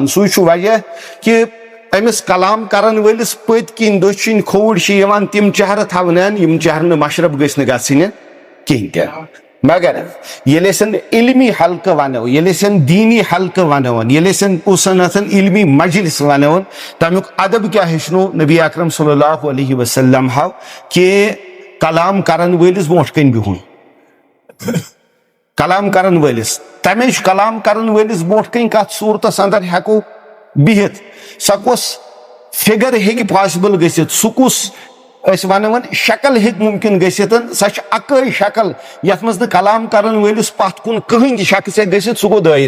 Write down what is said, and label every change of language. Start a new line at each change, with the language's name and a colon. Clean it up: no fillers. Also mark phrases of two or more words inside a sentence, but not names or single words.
Kashmiri: سُے چھُ وجہ کہ امس کلام کرن وٲلس پٔتۍ کِنۍ دٔچھِنۍ کھووُر چھِ یِوان تِم چہرٕ تھاونہٕ یم چہرٕ نہٕ مشرب گژھِ نہٕ گژھٕنۍ کہیٖنۍ تہِ. مگر ییٚلہِ أسۍ علمی حلقہٕ ونو ییٚلہِ أسۍ دیٖنی حلقہٕ ونون ییٚلہِ أسۍ اوسن علمی مجلس ونون تمیُک ادب کیاہ ہیٚچھنو نبی اکرم
Arabic: صلی اللہ علیہ وسلم
Kashmiri: ہو کہ کلام کرن وٲلس برونٛٹھ کَنۍ بِہُن. کلام کرن وٲلس تمیچ کلام کرن وٲلس برونٛٹھ کَنۍ کتھ صوٗرتس اندر ہیٚکو بِہِتھ سۄ کۄس فِگر ہیٚکہِ پاسبل گٔژھِتھ سُہ کُس أسۍ ونو شکل ہیٚکہِ ممکن گٔژھِتھ سۄ چھِ اکٲے شکل یتھ منٛز نہٕ کلام کرن وٲلس پتھ کُن کٕہٕنۍ تہِ شخص ہیٚکہِ گٔژھِتھ سُہ گوٚو دٲیرٕ.